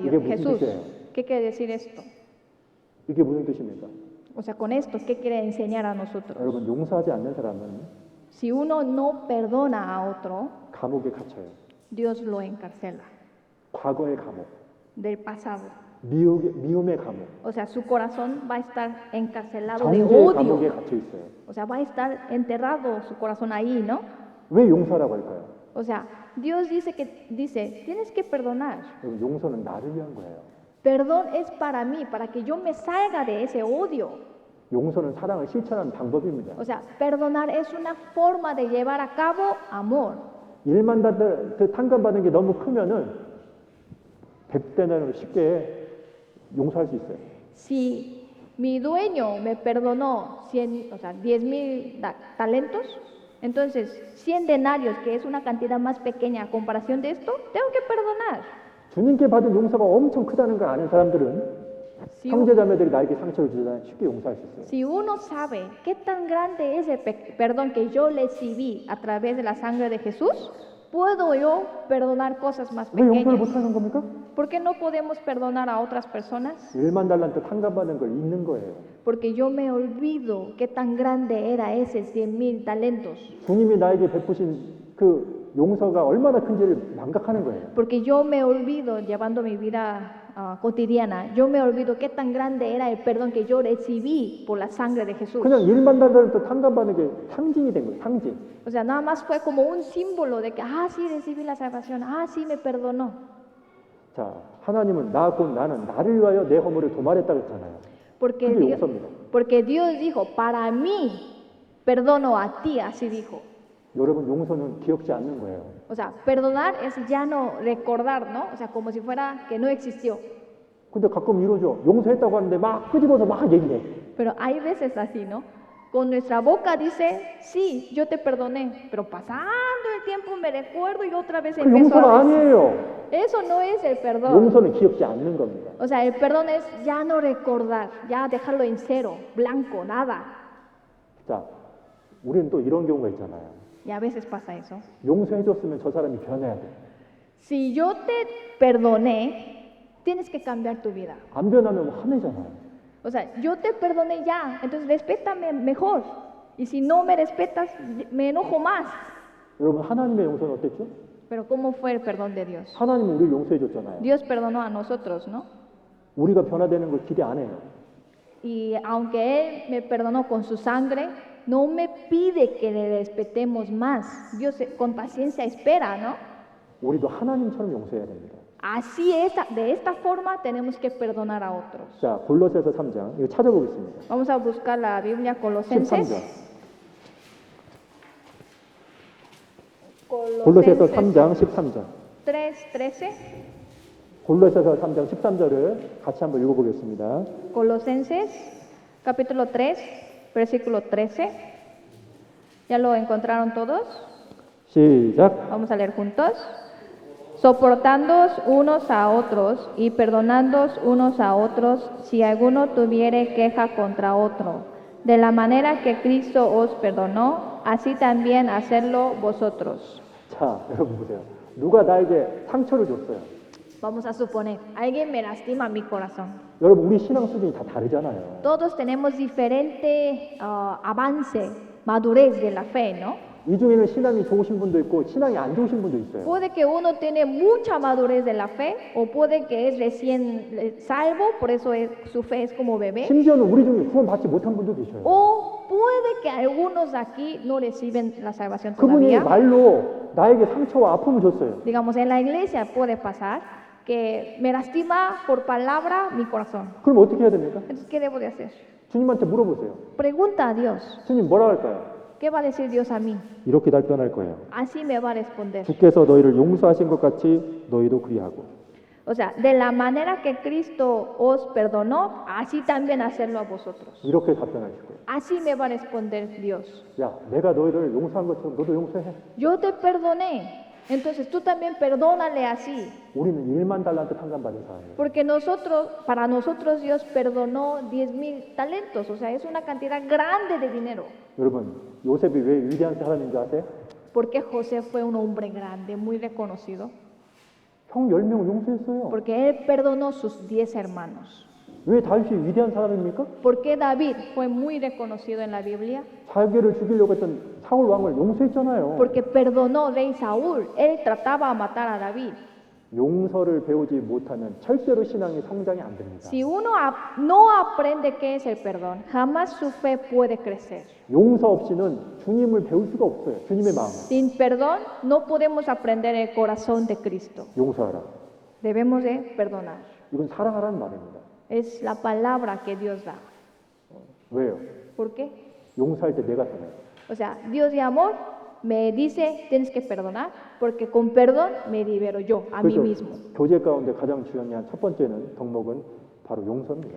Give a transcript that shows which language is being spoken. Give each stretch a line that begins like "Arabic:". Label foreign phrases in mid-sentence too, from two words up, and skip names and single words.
Korean: 이게 Dios. 무슨 Jesús, 뜻이에요?
Spanish: ¿qué quiere decir esto? 이게 무슨 뜻입니까? O sea, con esto, ¿qué quiere enseñar a nosotros?
Korean: 여러분 용서하지 않는 사람은
Spanish: Si uno no perdona a otro,
Korean: 감옥에 갇혀요.
Spanish: Dios lo encarcela
Korean: 과거의 감옥.
Spanish: del pasado.
Korean: 미움의 감옥,
Spanish: O sea, su corazón va a estar encarcelado de
Korean: 정죄의 감옥에
Spanish: odio.
Korean: gat혀 있어요.
Spanish: O sea, va a estar enterrado su corazón ahí, ¿no?
Korean: 왜 용서라고 할까요?
Spanish: O sea, Dios dice, tienes que perdonar.
Korean: 여러분, 용서는 나를 위한 거예요.
Spanish: Perdón es para mí, para que yo me salga de ese odio.
Korean: 용서는 사랑을 실천하는 방법입니다.
Spanish: O sea, perdonar es una forma de llevar a cabo amor.
Korean: 1만 달러 탕감받은 게 너무 크면은 100대나로 쉽게 용서할 수 있어요.
Spanish: Si mi dueño me perdonó 100, o sea, 10,000 talentos, entonces 100 denarios, que es una cantidad más pequeña a comparación de esto, tengo que perdonar.
Korean: 주님께 받은 용서가 엄청 크다는 걸 아는 사람들은
Spanish: Si,
Korean: 형제자매들이 나에게 상처를 주잖아요. 쉽게 용서할 수 있어요.
Spanish: si uno sabe qué tan grande es el perdón que yo recibí a través de la sangre de Jesús, puedo yo perdonar cosas más
Korean: 왜 용서를
Spanish: pequeñas.
Korean: 못하는 겁니까?
Spanish: ¿Por qué no podemos perdonar a otras personas?
Korean: 1만 달란트 탕감받은 걸 잊는 거예요.
Spanish: Porque yo me olvido qué tan grande era ese 100,000 talentos.
Korean: 주님이 나에게 베푸신 그 용서가 얼마나 큰지를 망각하는 거예요.
Spanish: Porque yo me olvido, llevando mi vida cotidiana, yo me olvido qué tan grande era el perdón que yo recibí por la sangre de Jesús.
Korean: 그냥 1만 달란트 탕감받는 게 상징이 된 거예요. 상징.
Spanish: O sea, nada más fue como un símbolo de que, sí, recibí la salvación, sí, me perdonó.
Korean: 자, 하나님은 나 곧 나는 나를 위하여 내 허물을 도말했다 그랬잖아요.
Spanish: Porque
Korean: 그게 Dios, 용서입니다.
Spanish: porque Dios dijo, para mí perdono a ti, así dijo.
Korean: 여러분, 용서는 기억지 않는 거예요.
Spanish: O sea, perdonar es ya no recordar, ¿no? O sea, como si fuera que no existió.
Korean: 근데 가끔 이러죠. 용서했다고 하는데 막 끄집어서 막 얘기해.
Spanish: Pero hay veces así, ¿no? Con nuestra boca dice, sí, yo te perdoné, pero pasando el tiempo me recuerdo y otra vez
Korean: 그
Spanish: empiezo
Korean: 용서가
Spanish: a decir.
Korean: 아니에요.
Spanish: Eso no es el perdón.
Korean: 용서는 기억지 않는 겁니다.
Spanish: O sea, el perdón es ya no recordar, ya dejarlo en cero, blanco, nada.
Korean: 자, 우리는 또 이런 경우가 있잖아요.
Spanish: Y a veces pasa eso.
Korean: 용서해줬으면 저 사람이 변해야 돼.
Spanish: Si yo te perdoné, tienes que cambiar tu vida.
Korean: 안 변하면 화내잖아요.
Spanish: O sea, yo te perdoné ya, entonces respétame mejor. Y si no me respetas, me enojo más.
Korean: 여러분, 하나님의 용서는 어땠죠?
Spanish: Pero ¿cómo fue el perdón de Dios?
Korean: 하나님은 우리를 용서해줬잖아요.
Spanish: Dios perdonó a nosotros, ¿no?
Korean: 우리가 변화되는 걸 기대 안 해요.
Spanish: Y aunque Él me perdonó con su sangre, no me pide que le respetemos más. Dios con paciencia espera, ¿no?
Korean: 우리도 하나님처럼 용서해야 됩니다.
Spanish: Así es, de esta forma tenemos que perdonar a otros.
Korean: 자, 골로새서 3장 이거 찾아보겠습니다.
Spanish: Vamos a buscar la Biblia Colosenses.
Korean: 13절. 골로새서 3장 13절. 3:13. 골로새서 3장 13절을 같이 한번 읽어보겠습니다.
Spanish: Colosenses, capítulo 3, versículo 13. ¿Ya lo encontraron todos?
Korean: 시작.
Spanish: Vamos a leer juntos. Soportándoos unos a otros y perdonándoos unos a otros si alguno tuviere queja contra otro. De la manera que Cristo os perdonó, así también hacerlo vosotros.
Korean: 자, 여러분 보세요. 누가 나에게 상처를 줬어요.
Spanish: Vamos a suponer, alguien me lastima mi corazón.
Korean: 여러분, 우리 신앙 수준이 다 다르잖아요.
Spanish: Todos tenemos diferente avance, madurez de la fe, ¿no?
Korean: 이 중에는 신앙이 좋으신 분도 있고 신앙이 안 좋으신 분도 있어요.
Spanish: Puede que uno tiene mucha madurez de la fe o puede que es recién salvo, por eso su fe es como bebé.
Korean: 심지어는 우리 중에 구원 받지 못한 분도 계셔요.
Spanish: O puede que algunos aquí no reciben la salvación
Korean: 그분이
Spanish: todavía.
Korean: 말로 나에게 상처와 아픔을 줬어요.
Spanish: Digamos, en la iglesia puede pasar que me lastima por palabra mi corazón.
Korean: 그럼 어떻게 해야 됩니까?
Spanish: Entonces, ¿qué debo de hacer?
Korean: 주님한테 물어보세요.
Spanish: Pregunta a Dios.
Korean: 주님 뭐라 할까요?
Spanish: ¿Qué va a decir Dios a mí?
Korean: 이렇게 답변할 거예요.
Spanish: Así me va a responder.
Korean: 주께서 너희를 용서하신 것 같이 너희도 그리하고.
Spanish: O sea, de la manera que Cristo os perdonó, así también hacerlo a vosotros.
Korean: 이렇게 답변하실 거예요.
Spanish: Así me va a responder Dios.
Korean: 야, 내가 너희를 용서한 것처럼 너도 용서해.
Spanish: Yo te perdoné, entonces tú también perdónale así.
Korean: 우리는 1만 달란트 탕감받은 사람이에요.
Spanish: Porque para nosotros Dios perdonó 10,000 talentos, o sea, es una cantidad grande de dinero.
Korean: 여러분, 요셉이 왜 위대한 사람인 줄 아세요?
Spanish: Porque José fue un hombre grande, muy reconocido.
Korean: 형 10명을 용서했어요.
Spanish: Porque él perdonó sus 10 hermanos.
Korean: 왜 다윗이 위대한 사람입니까?
Spanish: ¿Por qué David fue muy reconocido en la Biblia?
Korean: 자기를 죽이려고 했던 사울 왕을 용서했잖아요.
Spanish: Porque perdonó rey Saúl. Él trataba de matar a David.
Korean: 용서를 배우지 못하면 절대로 신앙이 성장이 안 됩니다.
Spanish: Si uno no aprende qué es el perdón, jamás su fe puede crecer.
Korean: 용서 없이는 주님을 배울 수가 없어요. 주님의 마음을.
Spanish: Sin perdón no podemos aprender el corazón de Cristo.
Korean: 용서하라.
Spanish: Debemos de perdonar.
Korean: 이건 사랑하라는 말입니다.
Spanish: Es la palabra que Dios da.
Korean: 왜요?
Spanish: ¿Por qué?
Korean: 용서할 때 내가 사랑해요.
Spanish: O sea, Dios de amor me dice, tienes que perdonar, porque con perdón me libero yo, a mí mismo.
Korean: 교제 가운데 가장 중요한 첫 번째는 덕목은 바로 용서입니다.